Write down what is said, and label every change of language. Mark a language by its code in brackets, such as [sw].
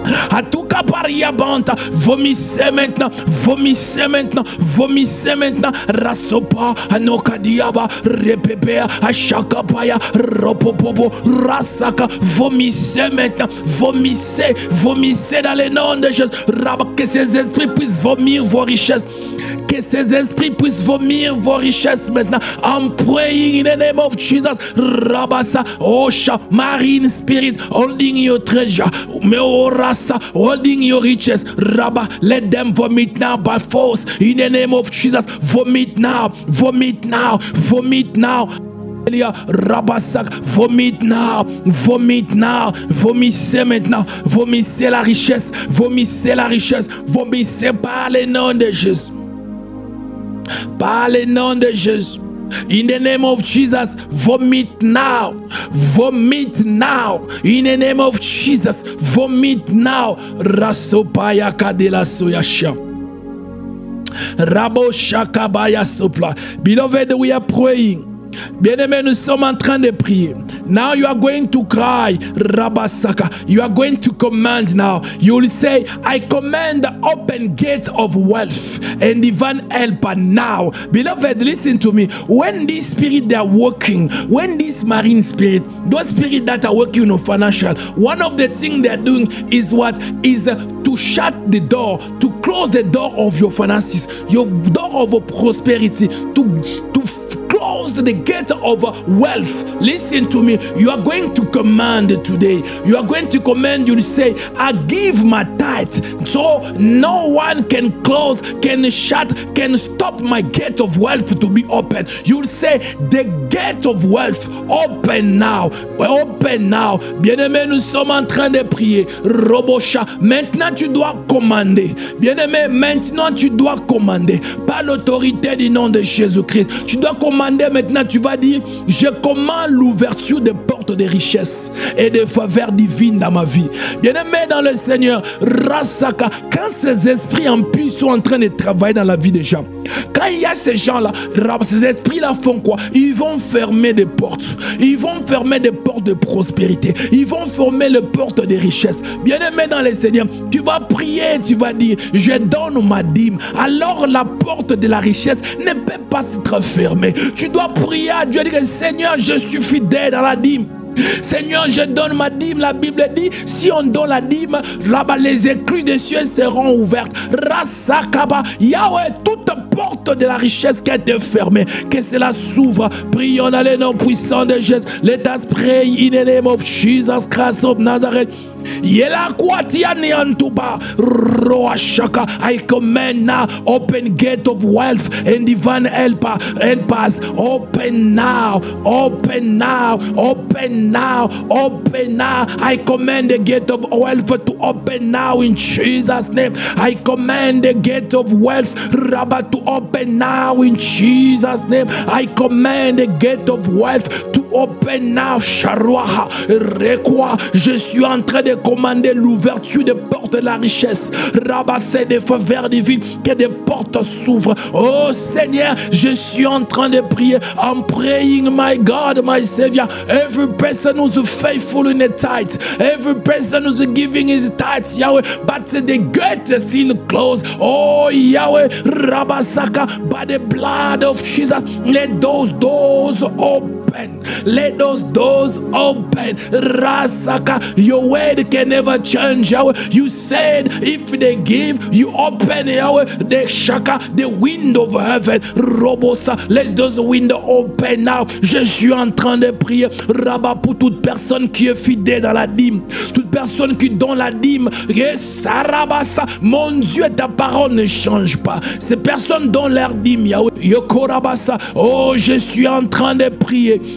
[fr] À tout cas, paria banta, vomissez maintenant, vomissez maintenant, vomissez maintenant, rasopa, anokadiaba, repepea, achakapaya, ropopopo, rasaka, vomissez maintenant, vomissez, vomissez dans le nom de Jésus, que ces esprits puissent vomir vos richesses. Que ces esprits puissent vomir vos richesses maintenant. [en] I'm praying in the name of Jesus. Rabasa, Osha, marine spirit, holding your treasure. Meorasa, holding your riches. Rabba, let them vomit now by force. In the name of Jesus, vomit now, vomit now, vomit now. [fr] Rabasak, [en] vomit now, vomit now, [fr] vomissez maintenant, vomissez la richesse, vomissez la richesse, vomissez par le nom de Jésus. Par le nom de Jésus. [en] In the name of Jesus, vomit now, vomit now. In the name of Jesus, vomit now. Rasopaya kadela soyasha. Rabo shakabaya sopla. Beloved, we are praying. [fr] Bien-aimés, nous sommes en train de prier. [en] Now you are going to cry, Rabasaka. You are going to command now. You will say, I command the open gate of wealth and divine help now. Beloved, listen to me. When these spirits they are working, when these marine spirits, those spirits that are working on financial, one of the things they are doing is what? Is to shut the door, to close the door of your finances, your door of prosperity, to close the gate of wealth. Listen to me. You are going to command today. You are going to command. You say, I give my tithe, so no one can close, can shut, can stop my gate of wealth to be open. You will say, the gate of wealth, open now. Open now. [fr] Bien-aimé, nous sommes en train de prier. Robosha, maintenant tu dois commander. Bien-aimé, maintenant tu dois commander. Par l'autorité du nom de Jésus-Christ. Tu dois commander maintenant maintenant tu vas dire, je commande l'ouverture des portes de richesse et de faveurs divines dans ma vie. Bien-aimé dans le Seigneur, Rasaka, quand ces esprits impurs sont en train de travailler dans la vie des gens, quand il y a ces gens-là, ces esprits-là font quoi? Ils vont fermer des portes. Ils vont fermer des portes de prospérité. Ils vont fermer les portes de richesse. Bien-aimé dans le Seigneur, tu vas prier, tu vas dire, je donne ma dîme. Alors la porte de la richesse ne peut pas être fermée. Tu dois prier à Dieu et dire, Seigneur, je suis fidèle dans la dîme. Seigneur, je donne ma dîme. La Bible dit, si on donne la dîme, là-bas les écluses des cieux seront ouvertes. Rasakaba, Yahweh, toute porte de la richesse qui a été fermée, que cela s'ouvre. Prions dans les noms puissants de Jésus. [en] Let us pray in the name of Jesus Christ of Nazareth. Yela kwatiani antuba roashaka. I command now, open gate of wealth and divine help us. Open now, open now, open now, open now. I command the gate of wealth to open now in Jesus' name. I command the gate of wealth, Rabba, to open now in Jesus' name. I command the gate of wealth to open now. [fr] Sharuaha, Rekwa, je suis en train de commander l'ouverture des portes de la richesse. Rabasser des faveurs divines, que des portes s'ouvrent. Oh Seigneur, je suis en train de prier. [en] I'm praying, my God, my Savior. Every person who's faithful in the tithe, every person who's giving his tithes, Yahweh, but the gate is still closed. Oh Yahweh, Rabasaka, by the blood of Jesus, let those doors open. Let those doors open. Rasaka, your word can never change, Yahweh. You said if they give, you open, Yahweh, the shaka, the window of heaven. Robosa, let those windows open now. [fr] Je suis en train de prier, Rabat, pour toute personne qui est fidèle dans la dîme, toute personne qui donne la dîme. Sarabasa, mon Dieu, ta parole ne change pas. Ces personnes donnent leur dîme, Yahweh. Yokorabasa, oh, je suis en train de prier.